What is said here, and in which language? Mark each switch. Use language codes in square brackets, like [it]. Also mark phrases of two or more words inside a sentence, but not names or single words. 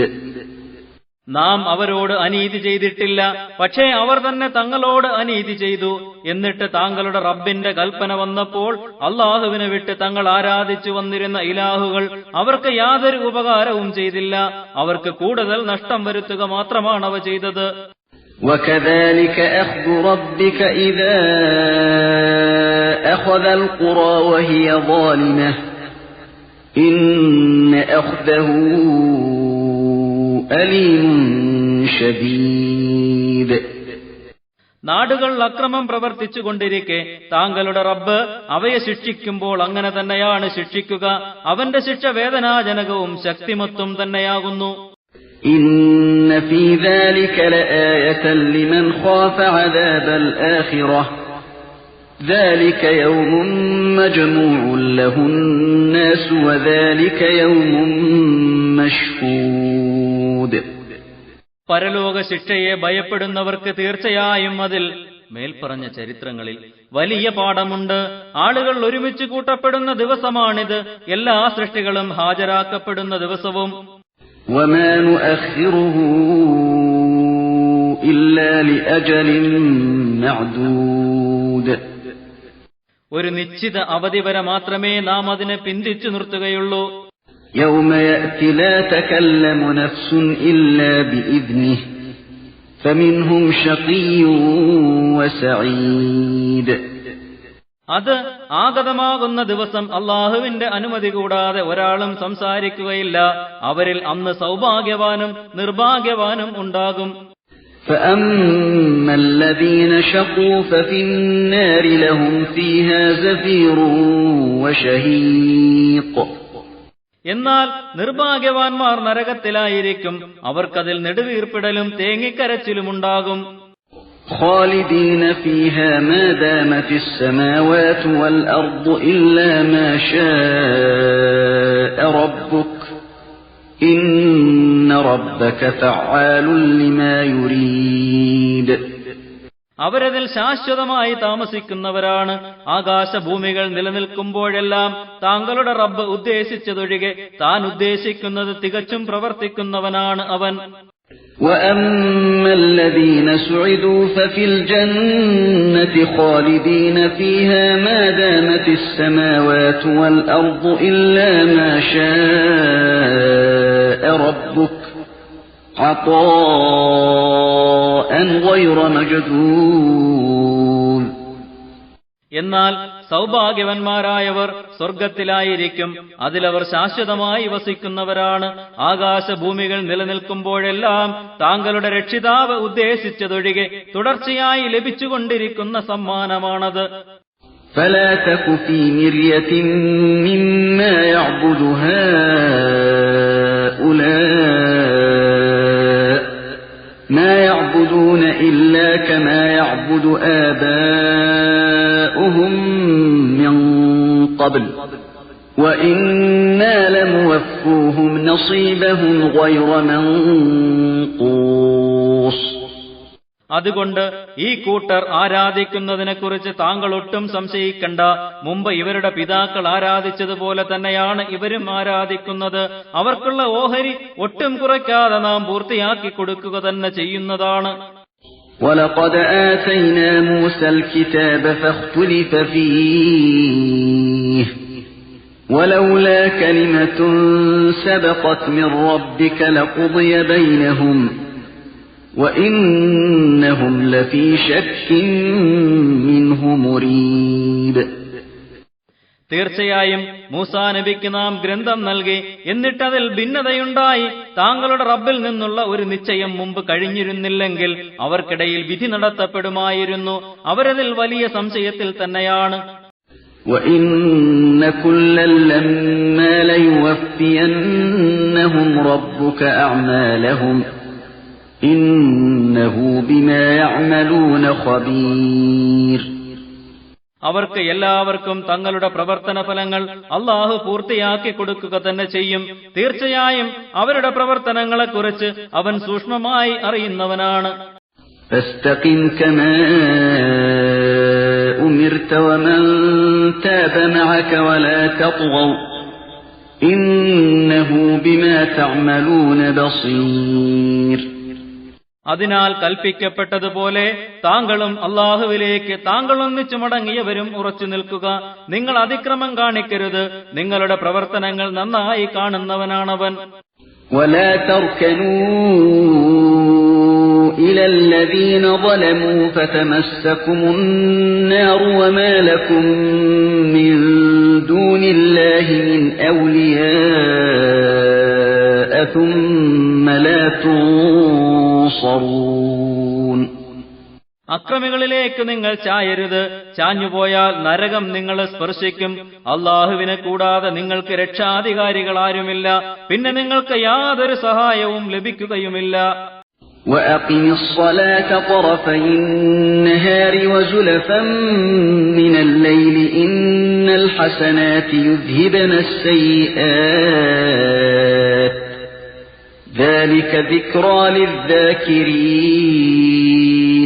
[ml] നാം അവരോട് അനീതി ചെയ്തിട്ടില്ല, പക്ഷേ അവർ തന്നെ തങ്ങളോട് അനീതി ചെയ്തു. എന്നിട്ട് താങ്കളുടെ റബ്ബിന്റെ കൽപ്പന വന്നപ്പോൾ അള്ളാഹുവിനെ വിട്ട് തങ്ങൾ ആരാധിച്ചു വന്നിരുന്ന ഇലാഹുകൾ അവർക്ക് യാതൊരു ഉപകാരവും ചെയ്തില്ല. അവർക്ക് കൂടുതൽ നഷ്ടം വരുത്തുക മാത്രമാണ് അവ ചെയ്തത്. [ar] وكذلك أخذ ربك إذا أخذ القرى وهي ظالمة إن أخذه أليم شديد. [ml] നാടുകൾ അക്രമം പ്രവർത്തിച്ചുകൊണ്ടിരിക്കെ താങ്കളുടെ റബ്ബ് അവയെ ശിക്ഷിക്കുമ്പോൾ അങ്ങനെ തന്നെയാണ് ശിക്ഷിക്കുക. അവന്റെ ശിക്ഷ വേദനാജനകവും ശക്തിമത്തും തന്നെയാകുന്നു. [ar] إن في ذلك لآية لمن خاف عذاب الآخرة ذلك يوم مجموع له الناس وذلك يوم مشهود. [ml] പരലോക ശിക്ഷയെ ഭയപ്പെടുന്നവർക്ക് തീർച്ചയായും അതിൽ മേൽപ്പറഞ്ഞ ചരിത്രങ്ങളിൽ വലിയ പാഠമുണ്ട്. ആളുകൾ ഒരുമിച്ച് കൂട്ടപ്പെടുന്ന ദിവസമാണിത്. എല്ലാ സൃഷ്ടികളും ഹാജരാക്കപ്പെടുന്ന ദിവസവും. [ar] وما نؤخره إلا لأجل معدود. [ml] ഒരു നിശ്ചിത അവധി വരെ മാത്രമേ നാം അതിനെ പിന്തിച്ചു നിർത്തുകയുള്ളൂ. [ar] يوم يأتي لا تكلم نفس إلا بإذنه فمنهم شقي وسعيد. [ml] അത് ആഗതമാകുന്ന ദിവസം അള്ളാഹുവിന്റെ അനുമതി കൂടാതെ ഒരാളും സംസാരിക്കുകയില്ല. അവരിൽ അന്ന് സൗഭാഗ്യവാനും നിർഭാഗ്യവാനും ഉണ്ടാകും. [ar] فأما الذين شقوا ففي النار لهم فيها زفير وشهيق. [ml] എന്നാൽ നിർഭാഗ്യവാന്മാർ നരകത്തിലായിരിക്കും. അവർക്കതിൽ നെടുവീർപ്പിടലും തേങ്ങിക്കരച്ചിലുമുണ്ടാകും. [ar] خالدين فيها ما دامت السماوات والأرض إلا ما شاء ربك إن ربك فعال لما يريد. [ml] അവരതിൽ ശാശ്വതമായി താമസിക്കുന്നവരാണ്. ആകാശഭൂമികൾ നിലനിൽക്കുമ്പോഴെല്ലാം താങ്കളുടെ റബ്ബ് ഉദ്ദേശിച്ചതൊഴികെ താൻ ഉദ്ദേശിക്കുന്നത് തികച്ചും പ്രവർത്തിക്കുന്നവനാണ് അവൻ. [ar] وأما الذين سعدوا ففي الجنة خالدين فيها ما دامت السماوات والأرض إلا ما شاء ربك عطاء غير مجذوذ. [ml] എന്നാൽ സൗഭാഗ്യവന്മാരായവർ സ്വർഗത്തിലായിരിക്കും, അതിലവർ ശാശ്വതമായി വസിക്കുന്നവരാണ്. ആകാശഭൂമികൾ നിലനിൽക്കുമ്പോഴെല്ലാം താങ്കളുടെ രക്ഷിതാവ് ഉദ്ദേശിച്ചതൊഴികെ തുടർച്ചയായി ലഭിച്ചുകൊണ്ടിരിക്കുന്ന സമ്മാനമാണത്. [ar] فلا تك في مرية مما يعبد هؤلاء ما يعبدون إلا كما يعبد آباؤهم من قبل وإنا لموفوهم نصيبهم غير منقوص. [ml] അതുകൊണ്ട് ഈ കൂട്ടർ ആരാധിക്കുന്നതിനെക്കുറിച്ച് താങ്കൾ ഒട്ടും സംശയിക്കണ്ട. മുമ്പ് ഇവരുടെ പിതാക്കൾ ആരാധിച്ചതുപോലെ തന്നെയാണ് ഇവരും ആരാധിക്കുന്നത്. അവർക്കുള്ള ഓഹരി ഒട്ടും കുറയ്ക്കാതെ നാം പൂർത്തിയാക്കി കൊടുക്കുക തന്നെ ചെയ്യുന്നതാണ്. [ar] وَلَقَدْ آتَيْنَا مُوسَى الْكِتَابَ فَاخْتُلِفَ فِيهِ وَلَوْلَا كَلِمَةٌ سَبَقَتْ مِنْ رَبِّكَ لَقُضِيَ بَيْنَهُمْ وَإِنَّهُمْ لَفِي شَكٍّ مِّنْهُ مُرِيبٍ. [ml] തീർച്ചയായും മൂസാ നബിക്ക് നാം ഗ്രന്ഥം നൽകി, എന്നിട്ടതിൽ ഭിന്നതയുണ്ടായി. താങ്കളുടെ റബ്ബിൽ നിന്നുള്ള ഒരു നിശ്ചയം മുമ്പ് കഴിഞ്ഞിരുന്നില്ലെങ്കിൽ അവർക്കിടയിൽ വിധി നടത്തപ്പെടുമായിരുന്നു. അവരതിൽ വലിയ സംശയത്തിൽ തന്നെയാണ്. [ar] وَإِنَّ كُلًّا لَّمَّا لَيُوَفِّيَنَّهُمْ رَبُّكَ أَعْمَالَهُمْ إِنَّهُ بِمَا يَعْمَلُونَ خَبِيرٌ. [ml] അവർക്ക് എല്ലാവർക്കും തങ്ങളുടെ പ്രവർത്തന ഫലങ്ങൾ അല്ലാഹു പൂർത്തിയാക്കി കൊടുക്കുക തന്നെ ചെയ്യും. തീർച്ചയായും അവരുടെ പ്രവർത്തനങ്ങളെക്കുറിച്ച് അവൻ സൂക്ഷ്മമായി അറിയുന്നവനാണ്. [ar] فَاسْتَقِمْ كَمَا أُمِرْتَ وَمَنْ تَابَ مَعَكَ وَلَا تَطْغَوْا إِنَّهُ بِمَا تَعْمَلُونَ بَصِيرٌ. [ml] അതിനാൽ കൽപ്പിക്കപ്പെട്ടതുപോലെ താങ്കളും അല്ലാഹുവിലേക്ക് താങ്കൾ ഒന്നിച്ചു മടങ്ങിയവരും ഉറച്ചു നിൽക്കുക. നിങ്ങൾ അതിക്രമം കാണിക്കരുത്. നിങ്ങളുടെ പ്രവർത്തനങ്ങൾ നന്നായി കാണുന്നവനാണവൻ. [ar] وَلَا تَرْكَنُوا إِلَى الَّذِينَ ظَلَمُوا فَتَمَسَّكُمُ النَّارُ وَمَا لَكُم مِّن دُونِ اللَّهِ مِنْ أَوْلِيَاءَ ثُمَّ لَا تُنصَرُونَ. [ml] അക്രമികളിലേക്ക് നിങ്ങൾ ചായരുത്. ചാഞ്ഞുപോയാൽ നരകം നിങ്ങളെ സ്പർശിക്കും. അല്ലാഹുവിനെ കൂടാതെ നിങ്ങൾക്ക് രക്ഷാധികാരികളാരുമില്ല. പിന്നെ നിങ്ങൾക്ക് യാതൊരു സഹായവും ലഭിക്കുകയുമില്ല. [ar] وَأَقِمِ الصَّلَاةَ طَرَفَيِ النَّهَارِ وَزُلَفًا مِّنَ اللَّيْلِ إِنَّ الْحَسَنَاتِ يُذْهِبْنَ السَّيِّئَاتِ ذَلِكَ ذِكْرَى لِلذَّاكِرِينَ.